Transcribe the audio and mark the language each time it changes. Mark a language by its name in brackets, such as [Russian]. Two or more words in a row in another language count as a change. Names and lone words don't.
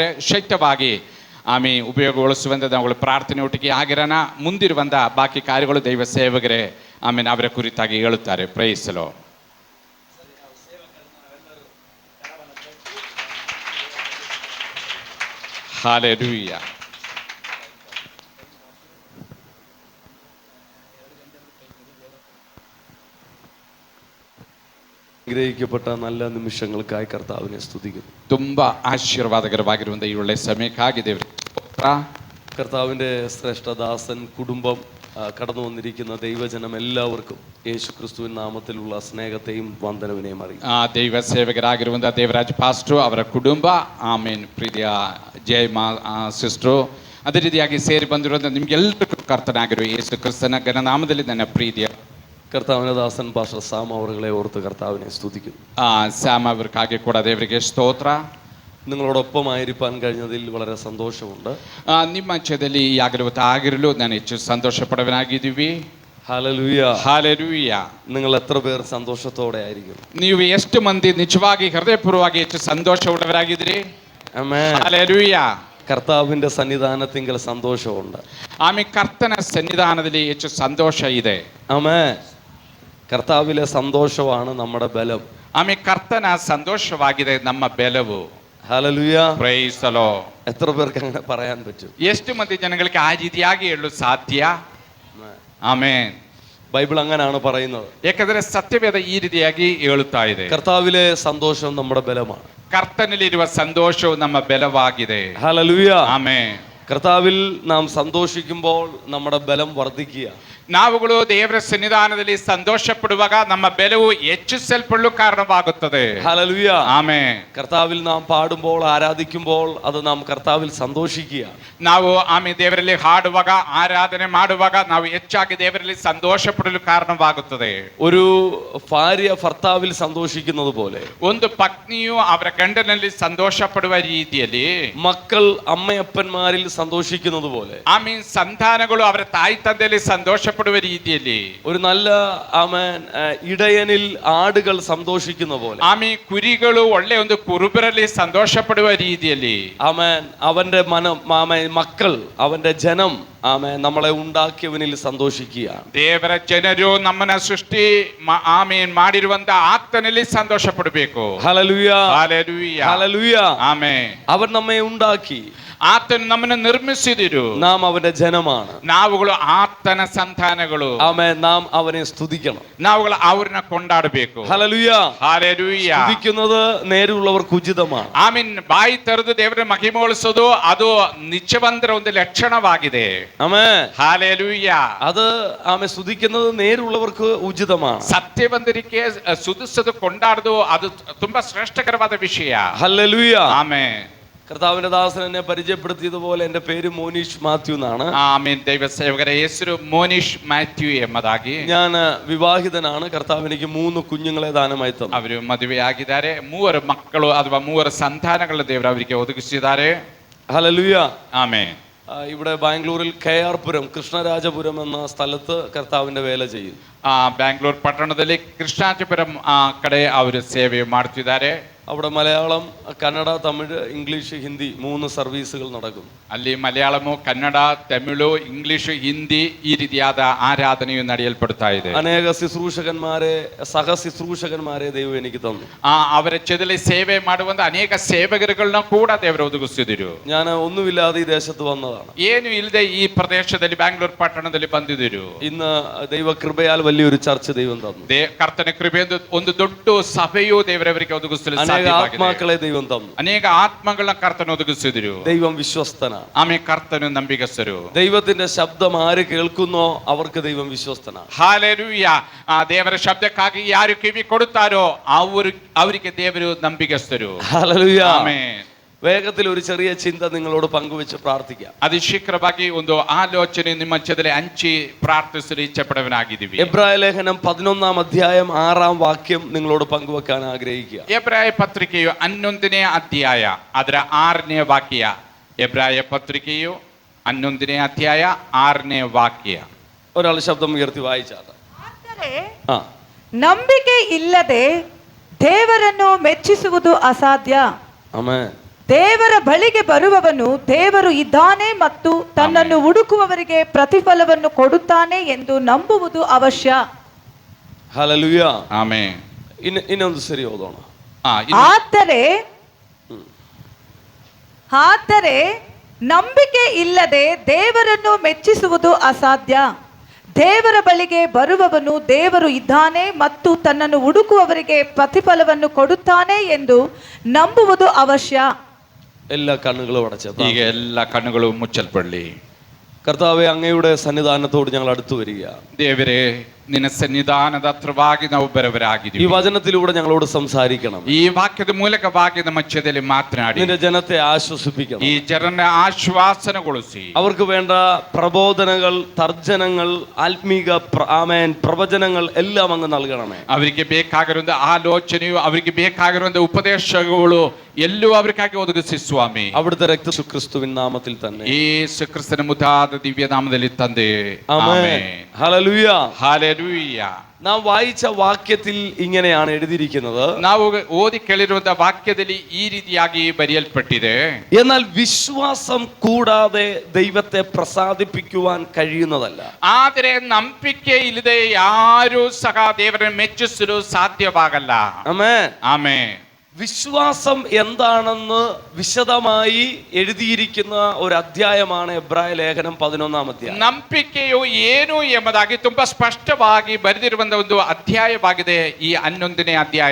[Kannada] ಶಕ್ತವಾಗಿ ಉಪಯೋಗಗೊಳಿಸುವಂಥ ನಾವು ಪ್ರಾರ್ಥನೆ ಒಟ್ಟಿಗೆ ಆಗಿರೋಣ. ಮುಂದಿರುವಂಥ ಬಾಕಿ ಕಾರ್ಯಗಳು ದೈವ ಸೇವಕರೇ ಅವರ ಕುರಿತಾಗಿ ಹೇಳುತ್ತಾರೆ. [English] Praise Lord. ಹಲ್ಲೆಲೂಯಾ. [Malayalam] അനുഗ്രഹിക്കപ്പെട്ട നല്ല നിമിഷങ്ങൾക്കായി കർത്താവിനെ സ്തുതിക്കുന്നു. [Kannada] ತುಂಬ ಆಶೀರ್ವಾದಕರವಾಗಿರುವಂಥ ಈ ಒಳ್ಳೆಯ ಸಮಯಕ್ಕಾಗಿ ದೇವರಿಗೆ [Malayalam] കർത്താവിൻ്റെ ശ്രേഷ്ഠദാസൻ കുടുംബം കടന്നു വന്നിരിക്കുന്ന ദൈവജനം എല്ലാവർക്കും യേശു ക്രിസ്തുവിൻ നാമത്തിലുള്ള സ്നേഹത്തെയും വന്ദനവിനെയും അറിയിക്കും. [Kannada] ದೈವ ಸೇವಕರಾಗಿರುವಂಥ ದೇವರಾಜ್ ಪಾಸ್ಟ್ರು ಅವರ ಕುಟುಂಬ, ಪ್ರೀತಿಯ ಜಯಮಾ ಸಿಸ್ಟ್ರು, ಅದೇ ರೀತಿಯಾಗಿ ಸೇರಿ ಬಂದಿರುವಂಥ ನಿಮಗೆಲ್ಲರಿಗೂ ಕರ್ತನಾಗಿರುವ ಯೇಸು ಕ್ರಿಸ್ತನ ಘನನಾಮದಲ್ಲಿ ನನ್ನ ಪ್ರೀತಿಯ [Malayalam] കർത്താവിൻ്റെ ദാസൻ പാസ്റ്റർ സാം അവരെ ഓർത്ത് കർത്താവിനെ സ്തുതിക്കുന്നു. [Kannada] സാം അവർക്കാಗಿ ಕೂಡ ದೇವರಿಗೆ ಸ್ತೋತ್ರ. [Malayalam] നിങ്ങളോടൊപ്പമായിരിക്കാൻ കഴിഞ്ഞതിൽ വളരെ സന്തോഷമുണ്ട്. [Kannada] ನಿಮ್ಮ ಮಧ್ಯದಲ್ಲಿ ಆಗಿರಲು ನಾನು ಹೆಚ್ಚು ಸಂತೋಷ ಪಡವನಾಗಿದ್ದೀವಿ. [Malayalam] ഹല്ലേലൂയ, ഹല്ലേലൂയ. നിങ്ങൾ എത്ര പേർ സന്തോഷത്തോടെ ആയിരിക്കും? [Kannada] ನೀವು ಎಷ್ಟು ಮಂದಿ ನಿಜವಾಗಿ ಹೃದಯಪೂರ್ವವಾಗಿ ಹೆಚ್ಚು ಸಂತೋಷವುಳ್ಳವರಾಗಿದ್ದೀರಿ? ಆಮೆನ್. [Malayalam] ഹല്ലേലൂയ. കർത്താവിന്റെ സന്നിധാനത്തിങ്കൽ സന്തോഷമുണ്ട്. [Kannada] ಕರ್ತನ ಸನ್ನಿಧಾನದಲ್ಲಿ ಹೆಚ್ಚು ಸಂತೋಷ ಇದೆ. [Malayalam] ആമേൻ. കർത്താവിലെ സന്തോഷമാണ് നമ്മുടെ ബലം. [Kannada] ಕರ್ತನ ಸಂತೋಷವಾಗಿದೆ ನಮ್ಮ ಬೆಲವು. [Malayalam] ഹല്ലേലൂയ. [English] Praise the Lord. [Malayalam] എത്ര പേർക്ക് അങ്ങനെ പറയാൻ പറ്റും? [Kannada] ಎಷ್ಟು ಮಂದಿ ಜನಗಳಿಗೆ ಆ ರೀತಿಯಾಗಿ ಹೇಳಲು ಸಾಧ್ಯ? ಆಮೆನ್. [Malayalam] ബൈബിൾ അങ്ങനെയാണ് പറയുന്നത്. [Kannada] ಯಾಕಂದ್ರೆ ಸತ್ಯವೇದ ಈ ರೀತಿಯಾಗಿ ಹೇಳುತ್ತಾ ಇದೆ. [Malayalam] കർത്താവിലെ സന്തോഷം നമ്മുടെ ബലമാണ്. [Kannada] ಕರ್ತನಲ್ಲಿರುವ ಸಂತೋಷವು ನಮ್ಮ ಬೆಲವಾಗಿದೆ. [Malayalam] ഹല്ലേലൂയ. [Kannada] ಆಮೆನ್. [Malayalam] കർത്താവിൽ നാം സന്തോഷിക്കുമ്പോൾ നമ്മുടെ ബലം വർദ്ധിക്കുക. [Kannada] ನಾವುಗಳು ದೇವರ ಸನ್ನಿಧಾನದಲ್ಲಿ ಸಂತೋಷ ಪಡುವಾಗ ನಮ್ಮ ಬೆಲವು ಹೆಚ್ಚಿಸಲ್ಪಡಲು ಕಾರಣವಾಗುತ್ತದೆ. [Malayalam] ഹല്ലേലൂയ. [Kannada] ಆಮೆನ್. [Malayalam] കർത്താവിൽ നാം പാടുമ്പോൾ ആരാധിക്കുമ്പോൾ അത് നാം കർത്താവിൽ സന്തോഷിക്കുക. [Kannada] ನಾವು ದೇವರಲ್ಲಿ ಹಾಡುವಾಗ ಆರಾಧನೆ ಮಾಡುವಾಗ ನಾವು ಹೆಚ್ಚಾಗಿ ದೇವರಲ್ಲಿ ಸಂತೋಷ ಪಡಲು ಕಾರಣವಾಗುತ್ತದೆ. [Malayalam] ഒരു ഭാര്യ ഭർത്താവിൽ സന്തോഷിക്കുന്നത് പോലെ [Kannada] ಒಂದು ಪತ್ನಿಯು ಅವರ ಗಂಡನಲ್ಲಿ ಸಂತೋಷ ಪಡುವ ರೀತಿಯಲ್ಲಿ [Malayalam] മക്കൾ അമ്മയപ്പന്മാരിൽ സന്തോഷിക്കുന്നത് പോലെ [Kannada] ಸಂತಾನಗಳು ಅವರ ತಾಯಿ ತಂದೆಯಲ್ಲಿ ಸಂತೋಷ ಪಡುವ ರೀತಿಯಲ್ಲಿ [Malayalam] ഒരു നല്ല ഇടയനിൽ ആടുകൾ സന്തോഷിക്കുന്ന പോലെ [Kannada] ಕುರಿಗಳು ಒಳ್ಳೆ ಒಂದು ಕುರುಬರಲ್ಲಿ ಸಂತೋಷ ಪಡುವ ರೀತಿಯಲ್ಲಿ [Malayalam] അവന്റെ മക്കൾ അവന്റെ ജനം നമ്മളെ ഉണ്ടാക്കിയവനിൽ സന്തോഷിക്കുക. [Kannada] ದೇವರ ಜನರು ನಮ್ಮನ್ನ ಸೃಷ್ಟಿ ಮಾಡಿರುವಂತ ಆತನಲ್ಲಿ ಸಂತೋಷ ಪಡಬೇಕು. [Malayalam] ഹല്ലേലൂയ, ഹല്ലേലൂയ, ഹല്ലേലൂയ. [Kannada] ಆಮೆನ್. [Malayalam] അവൻ നമ്മെ ഉണ്ടാക്കി, [Kannada] ಆತನು ನಮ್ಮನ್ನು ನಿರ್ಮಿಸಿದರು. [Malayalam] നാം അവന്റെ ജനമാണ്. [Kannada] ನಾವುಗಳು ಆತನ ಸಂತಾನಗಳು. ಆಮೆನ್. [Malayalam] നാം അവനെ സ്തുതിക്കണം. [Kannada] ನಾವುಗಳು ಅವರನ್ನ ಕೊಂಡಾಡಬೇಕು. [Malayalam] ഹല്ലേലൂയ, ഹല്ലേലൂയ. സ്തുതിക്കുന്നത് നേരുള്ളവർക്ക് ഉചിതമാണ്. [Kannada] ಆಮೆನ್. ಬಾಯಿ ತೆರೆದು ದೇವರ ಮಹಿಮೆಗೊಳಿಸೋದು ಅದು ನಿಜವಂತರ ಒಂದು ಲಕ್ಷಣವಾಗಿದೆ. [Malayalam] ആമേൻ. ഹല്ലേലൂയ. അത് സ്തുതിക്കുന്നത് നേരുള്ളവർക്ക് ഉചിതമാണ്. [Kannada] ಸತ್ಯವಂತರಿಗೆ ಸ್ತುತಿಸೋದು ಕೊಂಡಾಡೋದು ಅದು ತುಂಬಾ ಶ್ರೇಷ್ಠಕರವಾದ ವಿಷಯ. [Malayalam] ഹല്ലേലൂയ. [Kannada] ಆಮೆನ್. [Malayalam] കർത്താവിന്റെ ദാസൻ എന്നെ പരിചയപ്പെടുത്തിയതുപോലെ എൻ്റെ പേര് മോനീഷ് മാത്യു എന്നാണ്. [Kannada] ಆಮೇನ್. ದೈವ ಸೇವಕರ ಹೆಸರು ಮೋನಿಶ್ ಮ್ಯಾಥ್ಯೂ ಎಂಬುದಾಗಿ. [Malayalam] ഞാൻ വിവാഹിതനാണ്. കർത്താവ് എനിക്ക് 3 കുഞ്ഞുങ്ങളെ ദാനമായി തന്നു. [Kannada] ಅವರು ಮದುವೆಯಾಗಿದ್ದಾರೆ. 3 ಮಕ್ಕಳು ಅಥವಾ 3 ಸಂತಾನಗಳ ದೇವರು ಅವರಿಗೆ ಒದಗಿಸಿದ್ದಾರೆ. [Malayalam] ഹല്ലേലൂയ. [Kannada] ಆಮೇನ್. [Malayalam] ഇവിടെ ബാംഗ്ലൂരിൽ KR പുരം, കൃഷ്ണരാജപുരം എന്ന സ്ഥലത്ത് കർത്താവിന്റെ വേല ചെയ്യുന്നു. [Kannada] ಬ್ಯಾಂಗ್ಳೂರ್ ಪಟ್ಟಣದಲ್ಲಿ ಕೃಷ್ಣಾಜಪುರಂ ಕಡೆ ಅವರು ಸೇವೆ ಮಾಡ್ತಿದ್ದಾರೆ. [Malayalam] അവിടെ മലയാളം, കന്നഡ, തമിഴ്, ഇംഗ്ലീഷ്, ഹിന്ദി 3 സർവീസുകൾ നടക്കുന്നു. [Kannada] ಅಲ್ಲಿ ಮಲಯಾಳಮು, ಕನ್ನಡ, ತಮಿಳು, ಇಂಗ್ಲಿಷ್, ಹಿಂದಿ ಈ ರೀತಿಯಾದ ಆರಾಧನೆಯು ನಡೆಯಲ್ಪಡ್ತಾ ಇದೆ. [Malayalam] അനേക ശുശ്രൂഷകന്മാരെ, സഹശുശ്രൂഷകന്മാരെ ദൈവം എനിക്ക് തന്നു. [Kannada] ಅವರ ಜೊತೆಲಿ ಸೇವೆ ಮಾಡುವಂತ ಅನೇಕ ಸೇವಕರುಗಳನ್ನ ಕೂಡ ದೇವರು ಒದಗಿಸಿದರು. [Malayalam] ഞാൻ ഒന്നുമില്ലാതെ ഈ ദേശത്ത് വന്നതാണ്. [Kannada] ಏನು ಇಲ್ಲದೆ ಈ ಪ್ರದೇಶದಲ್ಲಿ ಬ್ಯಾಂಗ್ಳೂರ್ ಪಟ್ಟಣದಲ್ಲಿ ಬಂದಿದ್ದರು. [Malayalam] ഇന്ന് ദൈവ കൃപയാൽ വലിയൊരു ചർച്ച ദൈവം തന്നു. [Kannada] ಕರ್ತನ ಕೃಪೆಯಿಂದ ಒಂದು ದೊಡ್ಡ ಸಭೆಯು ದೇವರವರಿಗೆ ಒದಗಿಸಲು [Malayalam] ആത്മാക്കളെ ദൈവം തന്നു. [Kannada] ಅನೇಕ ಆತ್ಮಗಳನ್ನ ಕರ್ತನ ಒದಗಿಸಿದರು. [Malayalam] ദൈവം വിശ്വസ്തനാണ്. [Kannada] ಆಮೇಲೆ ಕರ್ತನು ನಂಬಿಗಸ್ತರು. [Malayalam] ദൈവത്തിന്റെ ശബ്ദം ആര് കേൾക്കുന്നോ അവർക്ക് ദൈവം വിശ്വസ്തനാണ്. [Kannada] ಹಾಲೆಲೂಯ. ದೇವರ ಶಬ್ದಕ್ಕಾಗಿ ಯಾರು ಕಿವಿ ಕೊಡುತ್ತಾರೋ ಅವರಿಗೆ ದೇವರು ನಂಬಿಗಸ್ತರು. [Malayalam] ഹല്ലേലൂയ. [Kannada] ಆಮೆನ್. [Malayalam] വേഗത്തിൽ ഒരു ചെറിയ ചിന്ത നിങ്ങളോട് പങ്കുവെച്ച് പ്രാർത്ഥിക്കാം. [Kannada] ಅತಿ ಶೀಘ್ರವಾಗಿ ಒಂದು ಆಲೋಚನೆ ನಿಮ್ಮ ಜೊತೆ ಹಂಚಿ ಪ್ರಾರ್ಥಿಸಲು ಇಚ್ಛೆಪಡವನಾಗಿದ್ದೀವಿ. [Malayalam] എബ്രായ ലേഖനം 11-ാം അധ്യായം 6-ാം വാക്യം നിങ്ങളോട് പങ്കുവെക്കാൻ ആഗ്രഹിക്കുക. [Kannada] ಎಬ್ರಾಯ ಪತ್ರಿಕೆಯು 11ನೇ ಅಧ್ಯಾಯ ಅದರ 6ನೇ ವಾಕ್ಯ. ಎಬ್ರಾಯ ಪತ್ರಿಕೆಯು 11ನೇ ಅಧ್ಯಾಯ 6ನೇ ವಾಕ್ಯ. [Malayalam] ഒരാൾ ശബ്ദം ഉയർത്തി വായിച്ചാട്ടെ. [Kannada] ನಂಬಿಕೆ ಇಲ್ಲದೆ ದೇವರನ್ನು ಮೆಚ್ಚಿಸುವುದು ಅಸಾಧ್ಯ. ಆಮೆನ್. ದೇವರ ಬಳಿಗೆ ಬರುವವನು ದೇವರು ಇದ್ದಾನೆ ಮತ್ತು ತನ್ನನ್ನು ಹುಡುಕುವವರಿಗೆ ಪ್ರತಿಫಲವನ್ನು ಕೊಡುತ್ತಾನೆ ಎಂದು ನಂಬುವುದು ಅವಶ್ಯ. ഹല്ലേലൂയ. ಆಮೆನ್. ಇನ್ನೊಂದು ಸರಿ ಓದೋಣ. ಆದರೆ ನಂಬಿಕೆ ಇಲ್ಲದೆ ದೇವರನ್ನು ಮೆಚ್ಚಿಸುವುದು ಅಸಾಧ್ಯ. ದೇವರ ಬಳಿಗೆ ಬರುವವನು ದೇವರು ಇದ್ದಾನೆ ಮತ್ತು ತನ್ನನ್ನು ಹುಡುಕುವವರಿಗೆ ಪ್ರತಿಫಲವನ್ನು ಕೊಡುತ್ತಾನೆ ಎಂದು ನಂಬುವುದು ಅವಶ್ಯ. [Malayalam] എല്ലാ കണ്ണുകളും അടച്ച് [Kannada] ಈಗ ಎಲ್ಲ ಕಣ್ಣುಗಳು ಮುಚ್ಚಲ್ಪಡಲಿ. [Malayalam] കർത്താവേ, അങ്ങയുടെ സന്നിധാനത്തോട് ഞങ്ങൾ അടുത്തു വരിക. [Kannada] ದೇವರೇ, ನಿನ್ನ ಸನ್ನಿಧಾನದ ಹತ್ರವಾಗಿ ನಾವು ಬರವರಾಗಿದ್ದೀವಿ. [Malayalam] ഈ വചനത്തിലൂടെ ഞങ്ങളോട് സംസാരിക്കണം. [Kannada] ಈ ವಾಕ್ಯದ ಮೂಲಕವಾಗಿ ನಮ್ಮ ಮಧ್ಯದಲ್ಲಿ ಮಾತನಾಡಿ [Malayalam] നിന്റെ ജനത്തെ ആശ്വസിപ്പിക്കണം. [Kannada] ಈ ಜನರನ್ನ ಆಶ್ವಾಸನಗೊಳಿಸಿ [Malayalam] അവർക്ക് വേണ്ട പ്രബോധനങ്ങൾ, തർജ്ജനങ്ങൾ, ആത്മീക പ്രവചനങ്ങൾ എല്ലാം അങ്ങ് നൽകണമേ. [Kannada] ಅವರಿಗೆ ಬೇಕಾಗಿರುವಂತ ಆಲೋಚನೆಯು, ಅವರಿಗೆ ಬೇಕಾಗಿರುವಂತ ಉಪದೇಶಗಳು ಎಲ್ಲೂ ಅವರಿಗಾಗಿ ಒದಗಿಸಿ ಸ್ವಾಮಿ. [Malayalam] അവിടുത്തെ രക്തക്രിസ്തുവിൻ നാമത്തിൽ തന്നെ [Kannada] ಯೇಸು ಕ್ರಿಸ್ತನ ಮುದ್ದಾದ ದಿವ್ಯ ನಾಮದಲ್ಲಿ ತಂದೆ. [Malayalam] ആമേൻ. ഹല്ലേലൂയ. [Kannada] ಹಾಲೆಲೂಯ. [Malayalam] നാം വായിച്ച വാക്യത്തിൽ ഇങ്ങനെയാണ് എഴുതിയിരിക്കുന്നത്. [Kannada] ನಾವು ಓದಿ ಕೇಳಿರುವಂತ ವಾಕ್ಯದಲ್ಲಿ ಈ ರೀತಿಯಾಗಿ ಬರೆಯಲ್ಪಟ್ಟಿದೆ. [Malayalam] എന്നാൽ വിശ്വാസം കൂടാതെ ദൈവത്തെ പ്രസാദിപ്പിക്കുവാൻ കഴിയുന്നതല്ല. [Kannada] ಆದರೆ ನಂಬಿಕೆ ಇಲ್ಲದೆ ಯಾರೂ ಸಹ ದೇವರನ್ನು ಮೆಚ್ಚಿಸಲು ಸಾಧ್ಯವಾಗಲ್ಲ. [Malayalam] ആമേൻ. [Kannada] ಆಮೆನ್. [Malayalam] വിശ്വാസം എന്താണെന്ന് വിശദമായി എഴുതിയിരിക്കുന്ന ഒരു അധ്യായമാണ് എബ്രായ ലേഖനം 11-ാം അധ്യായം. [Kannada] ನಂಬಿಕೆಯು ಏನು ಎಂಬುದಾಗಿ ತುಂಬಾ ಸ್ಪಷ್ಟವಾಗಿ ಬರೆದಿರುವಂತಹ ಒಂದು ಅಧ್ಯಾಯವಾಗಿದೆ ಈ 11ನೇ ಅಧ್ಯಾಯ.